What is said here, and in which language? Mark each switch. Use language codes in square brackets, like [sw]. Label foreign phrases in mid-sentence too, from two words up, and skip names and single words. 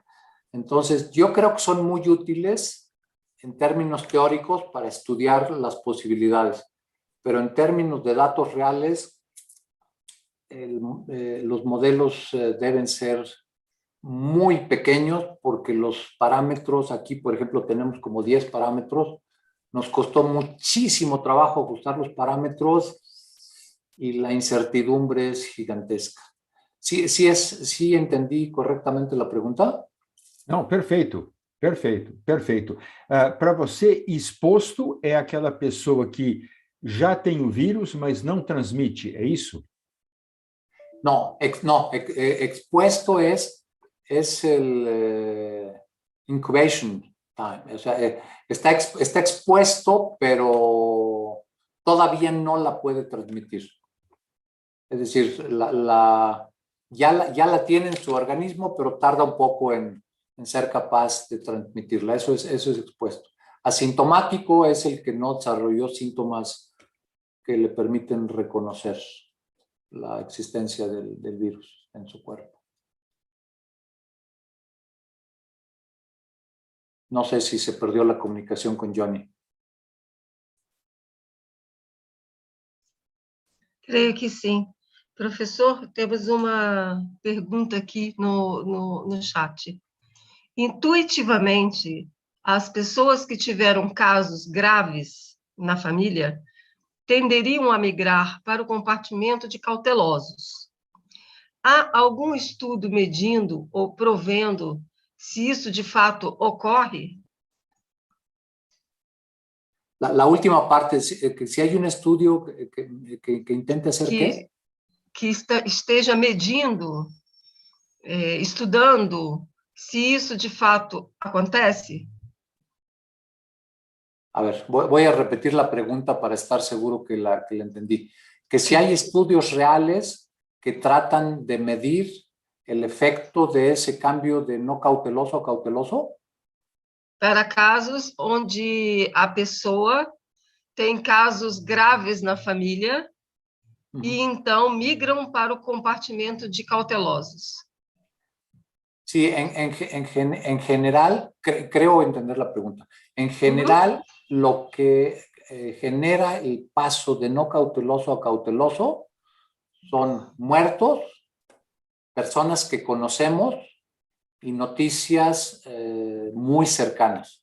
[es] Entonces, yo creo que son muy útiles en términos teóricos para estudiar las posibilidades, pero en términos de datos reales, los modelos deben ser muy pequeños porque los parámetros, aquí por ejemplo tenemos como 10 parámetros, nos costó muchísimo trabajo ajustar los parámetros y la incertidumbre es gigantesca. ¿Sí entendí correctamente la pregunta? [pt] Não, perfeito, perfeito, perfeito. Para você, exposto é aquela pessoa que já tem o vírus, mas não transmite, é isso? [es] No, expuesto es el [en] incubation time. [es] O sea, está expuesto, pero todavía no la puede transmitir. Es decir, ya la tiene en su organismo, pero tarda un poco en ser capaz de transmitirla. Eso es expuesto. Asintomático es el que no desarrolló síntomas que le permiten reconocer la existencia del virus en su cuerpo. No sé si se perdió la comunicación con Johnny. [pt] Creio que sim. Professor, temos uma pergunta aqui no chat. Intuitivamente, as pessoas que tiveram casos graves na família tenderiam a migrar para o compartimento de cautelosos. Há algum estudo medindo ou provendo se isso de fato ocorre? [es] La última parte, que si hay un estudio que intente hacer ¿qué? [pt] Que esteja medindo, estudando se isso de fato acontece? [es] A ver, voy a repetir la pregunta para estar seguro que la entendí. Que si hay estudios reales que tratan de medir el efecto de ese cambio de no cauteloso a cauteloso. [pt] Para casos onde a pessoa tem casos graves na família e então migram para o compartimento de cautelosos. [es] Sí, en general, creo entender la pregunta. En general, lo que genera el paso de no cauteloso a cauteloso son muertos, personas que conocemos y noticias muy cercanas.